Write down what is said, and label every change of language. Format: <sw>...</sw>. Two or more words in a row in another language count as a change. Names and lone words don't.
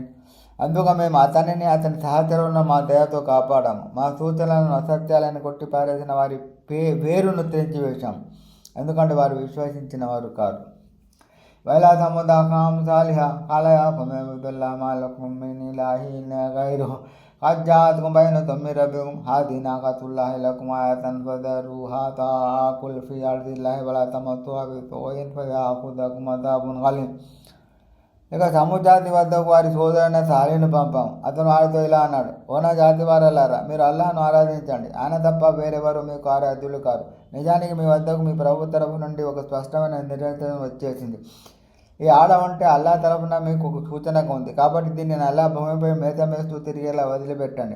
<te>అందుకు మేము అతనిని అతని సహచరులను మా దయతో కాపాడాము. మా సూచనలను అసత్యాలను కొట్టిపారేసిన వారి వేరును తెంచివేశాం, ఎందుకంటే వారు విశ్వసించిన వారు కాదు.</te> <ar>وإلى ثمود أخاهم صالحا قال يا قوم اعبدوا الله ما لكم من إله غيره قد جاءتكم بينة من ربكم هذه ناقة الله لكم آية فذروها تأكل في أرض الله ولا تمسوها بسوء فيأخذكم عذاب غليظ.</ar> <te>ఇక సమూద్ జాతి వద్దకు వారి సోదరుడైన సాలీను పంపాం. అతను వారితో ఇలా అన్నాడు: ఓ నా జాతి వారలారా, మీరు అల్లాహ్ను ఆరాధించండి, ఆయన తప్ప వేరెవరు మీకు ఆరాధ్యులు కారు. నిజానికి మీ వద్దకు మీ ప్రభు తరఫు నుండి ఒక స్పష్టమైన నిర్ణయం వచ్చేసింది. ఈ ఆడ ఉంటే అల్లా తరఫున మీకు ఒక సూచనగా ఉంది, కాబట్టి దీనిని అల్లా భూమిపై మేత మేస్తూ తిరిగేలా వదిలిపెట్టండి.</te>